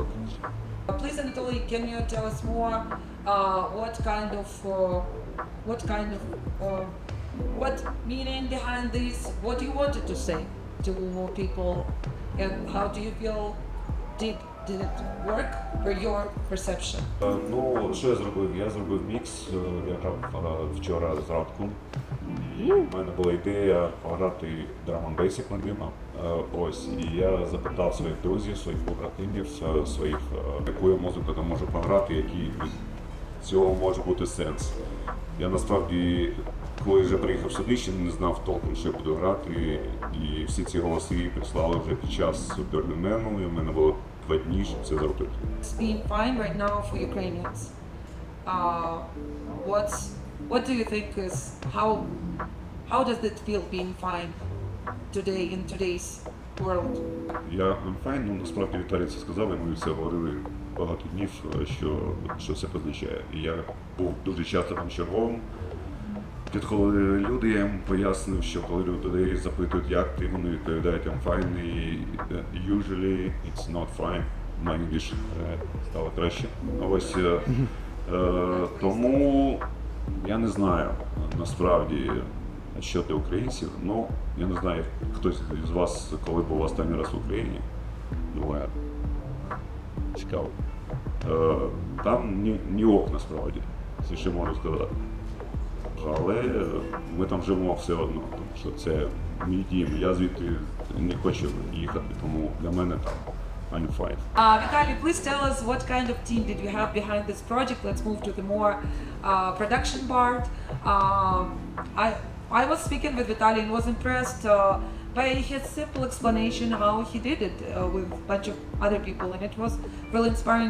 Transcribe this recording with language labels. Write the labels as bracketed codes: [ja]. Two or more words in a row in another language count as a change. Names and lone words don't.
[en] Please, Anatoly, can you tell us more what meaning behind this, what you wanted to say to people, and how do you feel did it work for your perception? [uk] Ну, що я зробив? Я зробив мікс, я грав вчора зранку. І в мене була ідея пограти драм-н-бейс, як Мадима. Ось, і я запитав своїх друзів, своїх побратимів, яку я музику там можу пограти, який від цього може бути сенс. Я насправді, коли вже приїхав сюди, ще не знав толком, що я буду грати, і всі ці голоси прислали вже під час Бернінг Мену, і в мене було 2 дні, щоб це зробити. [en] It's being fine right now for Ukrainians. What do you think is how does it feel being fine today in today's world? [uk] Я fine, ну насправді Віталій це сказав, і ми все говорили багато днів, що це позначає. І я був дуже часто там черговим. Підходили люди, я їм пояснив, що коли люди запитують, як ти, вони відповідають [en] I'm fine, [uk] і [en] usually it's not fine. My English [uk] стало краще. Ось, тому я не знаю насправді щодо українців, ну я не знаю, хтось з вас, коли був останній раз в Україні, думаю, цікаво. Там ні ок насправді, це ще можу сказати. Але ми там живемо все одно, тому що це мій дім, я звідти не хочу їхати, тому для мене там [en] I'm fine. Vitaliy, please tell us what kind of team did you have behind this project. Let's move to the more production part. I was speaking with Vitaliy and was impressed by his simple explanation how he did it with a bunch of other people, and it was really inspiring.